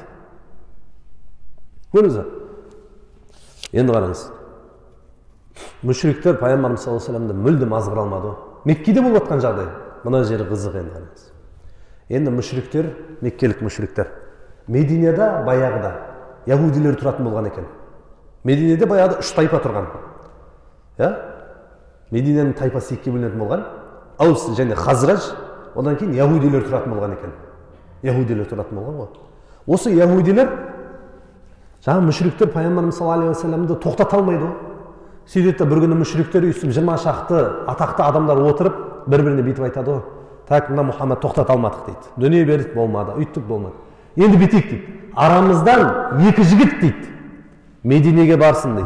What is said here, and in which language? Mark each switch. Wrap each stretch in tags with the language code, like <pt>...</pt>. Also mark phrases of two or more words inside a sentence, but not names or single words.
<kk>Көрдіңіз бе? Енді қараңыз. Мүшриктер пайғамбарымыз</kk> <ar>صلى الله عليه وسلم</ar> <kk>мүлдем азғыра алмады. Меккеде болып жатқан жағдай. Мына жері қызық енді қараңыз. Енді мүшриктер, меккелік мүшриктер, Мединеде баяғыда яһудилер тұратын болған екен. Мединеде баяғыда 3 тайпа тұрған. Мединенің тайпасы 2-ге бөлінетін болған. Аус және Хазраж, одан кейін яһудилер тұратын болған екен. Яһудилер тұратын болған ғой. Осы яһудилер жаңа мүшриктер пайғамбарымыз</kk> <ar>صلى الله عليه وسلم</ar> <kk>тоқтата алмайды ғой. Сөйтеді бір күні мүшриктер үйсіп 20 шақты атақты адамдар отырып бір-біріне бүйтіп айтады ғой. Так, мына Мұхаммед тоқтата алмадық дейді. Дүние бердік болмады, үйттік болмады. Енді бүйтейік дейді. Арамыздан 2 жігіт дейді. Мединеге барсын дейді.</kk>